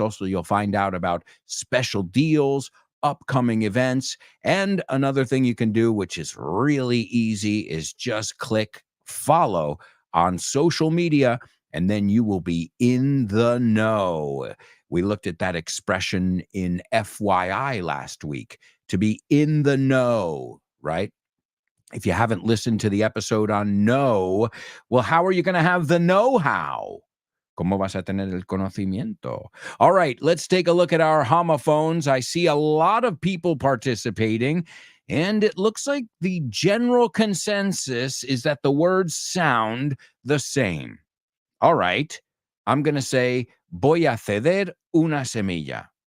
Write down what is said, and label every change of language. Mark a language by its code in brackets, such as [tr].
[en] Also, you'll find out about special deals, upcoming events, and another thing you can do, which is really easy, is just click follow on social media, and then you will be in the know. We looked at that expression in FYI last week, to be in the know, right? If you haven't listened to the episode on know, well, how are you going to have the know-how? [es] ¿Cómo vas a tener el conocimiento? [en] All right, let's take a look at our homophones. I see a lot of people participating, and it looks like the general consensus is that the words sound the same. All right, I'm going to say, [es] voy a ceder una semilla.